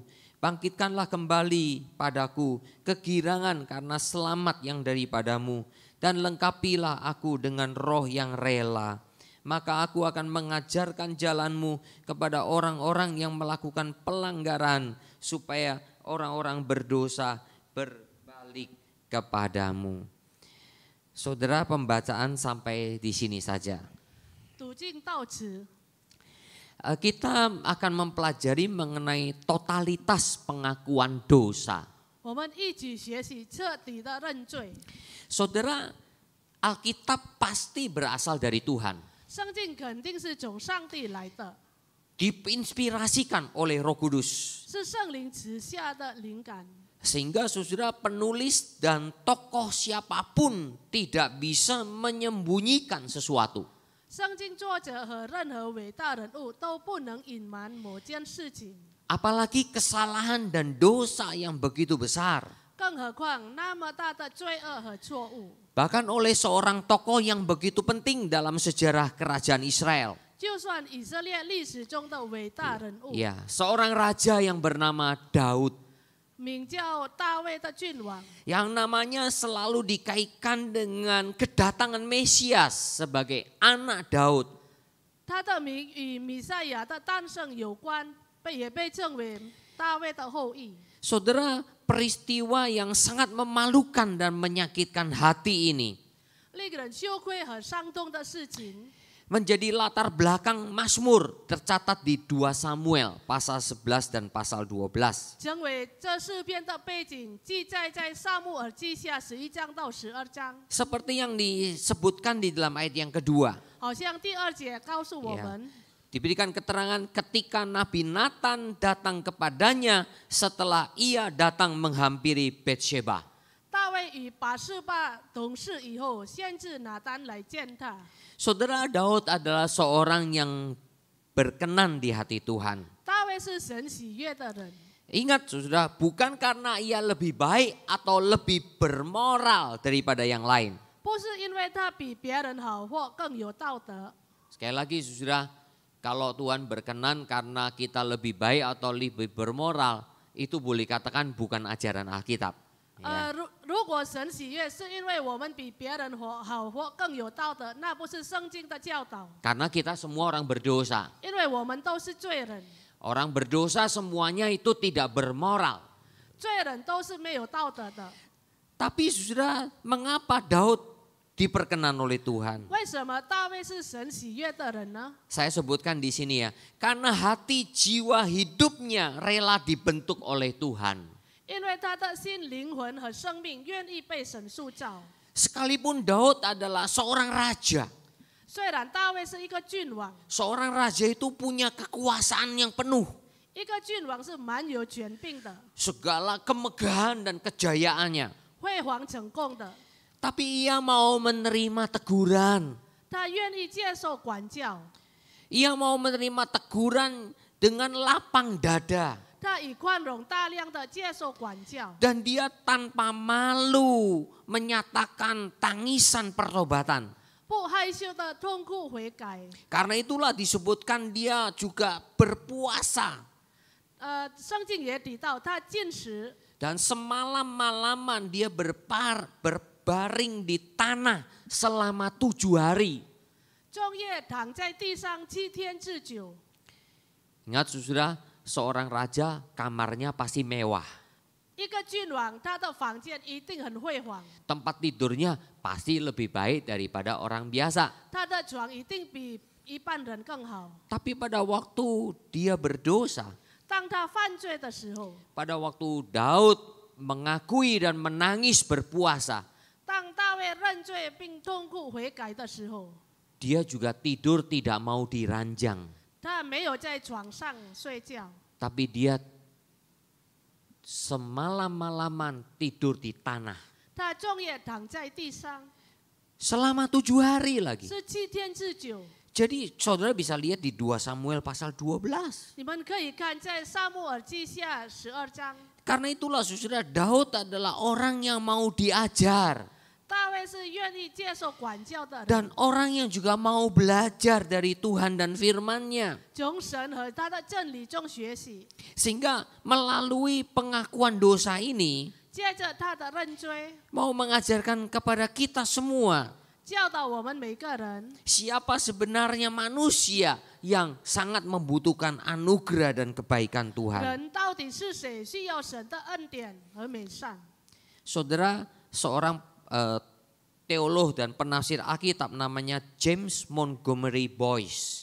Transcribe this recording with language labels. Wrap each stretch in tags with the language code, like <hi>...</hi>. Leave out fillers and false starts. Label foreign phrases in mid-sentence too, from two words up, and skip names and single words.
<id>Bangkitkanlah kembali padaku kegirangan karena selamat yang daripadamu, dan lengkapilah aku dengan roh yang rela. Maka aku akan mengajarkan jalanmu kepada orang-orang yang melakukan pelanggaran, supaya orang-orang berdosa berbalik kepadamu. Saudara, pembacaan sampai di sini saja.</id> <zh>读经到此，</zh> <id>Kita akan mempelajari mengenai totalitas pengakuan dosa.</id> <zh>我们一起学习彻底的认罪。</zh> <id>Saudara, Alkitab pasti berasal dari Tuhan.</id> <zh>圣经肯定是从上帝来的，</zh> <id>Diinspirasikan oleh Roh Kudus.</id> <zh>是圣灵赐下的灵感，</zh> <id>Sehingga saudara, penulis dan tokoh siapapun tidak bisa menyembunyikan sesuatu.</id> <zh>圣经作者和任何伟大人物都不能隐瞒某件事情，</zh> <id>Apalagi kesalahan dan dosa yang begitu besar.</id> <zh>更何况那么大的罪恶和错误。</zh> <id>Bahkan oleh seorang tokoh yang begitu penting dalam sejarah kerajaan Israel.</id> <zh>就算以色列历史中的伟大人物，</zh> <id>Ya, seorang raja yang bernama Daud.</id> <zh>名叫大卫的君王，</zh> <id>Yang namanya selalu dikaitkan dengan kedatangan Mesias sebagai anak Daud.</id> <zh>他的名与弥赛亚的诞生有关，也被称为大卫的后裔。</zh> <id>Saudara, peristiwa yang sangat memalukan dan menyakitkan hati ini</id> <zh>令人羞愧和伤痛的事情，</zh> <id>menjadi latar belakang Mazmur tercatat di 2 Samuel pasal 11 dan pasal 12.</id> <zh>成为这诗篇的背景，记载在撒母耳记下11章到12章。</zh> <id>Seperti yang disebutkan di dalam ayat yang kedua.</id> <zh>好像第2节告诉我们，</zh> <id>Diberikan keterangan ketika Nabi Nathan datang kepadanya setelah ia datang menghampiri Betsheba.</id> <zh>大卫与拔示巴同事以后，先知拿单来见他。</zh> <id>Saudara, Daud adalah seorang yang berkenan di hati Tuhan.</id> <zh>大卫是神喜悦的人，</zh> <id>Ingat saudara, bukan karena ia lebih baik atau lebih bermoral daripada yang lain.</id> <zh>不是因为他比别人好或更有道德。</zh> <id>Sekali lagi saudara, kalau Tuhan berkenan karena kita lebih baik atau lebih bermoral, itu boleh katakan bukan ajaran Alkitab. Ya.</id> <zh>如果神喜悦是因为我们比别人好或更有道德，那不是圣经的教导。</zh> <id>Karena kita semua orang berdosa.</id> <zh>因为我们都是罪人，</zh> <id>Orang berdosa semuanya itu tidak bermoral.</id> <zh>罪人都是没有道德的。</zh> <id>Tapi saudara, mengapa Daud diperkenan oleh Tuhan?</id> <zh>为什么大卫是神喜悦的人呢？</zh> <id>Saya sebutkan di sini ya, karena hati jiwa hidupnya rela dibentuk oleh Tuhan.</id> <zh>因为他的心、灵魂和生命愿意被神塑造。</zh> <id>Sekalipun Daud adalah seorang raja,</id> <zh>虽然大卫是一个君王，</zh> <id>Seorang raja itu punya kekuasaan yang penuh.</id> <zh>一个君王是蛮有权柄的，</zh> <id>Segala kemegahan dan kejayaannya.</id> <zh>辉煌成功的，</zh> <id>Tapi ia mau menerima teguran.</id> <zh>他愿意接受管教，</zh> <id>Ia mau menerima teguran dengan lapang dada.</id> <zh>他以宽容大量的接受管教，</zh> <id>Dan dia tanpa malu menyatakan tangisan pertobatan.</id> <zh>不害羞的痛苦悔改。</zh> <id>Karena itulah disebutkan dia juga berpuasa.</id> <zh>圣经也提到他禁食，</zh> <id>Dan semalam-malaman dia berbaring di tanah selama 7 hari.</id> <zh>终夜躺在地上7天之久。</zh> <id>Ingat saudara, seorang raja kamarnya pasti mewah.</id> <zh>一个君王，他的房间一定很辉煌，</zh> <id>Tempat tidurnya pasti lebih baik daripada orang biasa.</id> <zh>他的床一定比一般人更好。</zh> <id>Tapi pada waktu dia berdosa,</id> <zh>当他犯罪的时候，</zh> <id>pada waktu Daud mengakui dan menangis berpuasa,</id> <zh>当大卫认罪并痛苦悔改的时候，</zh> <id>dia juga tidur tidak mau diranjang.</id> <zh>他没有在床上睡觉，</zh> <id>Tapi dia semalam-malaman tidur di tanah.</id> <zh>他终夜躺在地上，</zh> <id>Selama 7 hari lagi.</id> <zh>是7天之久。</zh> <id>Jadi saudara bisa lihat di 2 Samuel pasal 12.</id> <zh>你们可以看在撒母耳记下12章，</zh> <id>Karena itulah saudara, Daud adalah orang yang mau diajar.</id> <zh>大卫是愿意接受管教的人，</zh> <id>Dan orang yang juga mau belajar dari Tuhan dan firman-Nya.</id> <zh>从神和他的真理中学习。</zh> <id>Sehingga melalui pengakuan dosa ini</id> <zh>接着他的认罪，</zh> <id>mau mengajarkan kepada kita semua</id> <zh>教导我们每个人，</zh> <id>siapa sebenarnya manusia yang sangat membutuhkan anugerah dan kebaikan Tuhan.</id> <zh>人到底是谁需要神的恩典和美善。</zh> <id>Saudara, seorang teolog dan penafsir Alkitab namanya James Montgomery Boyce</id>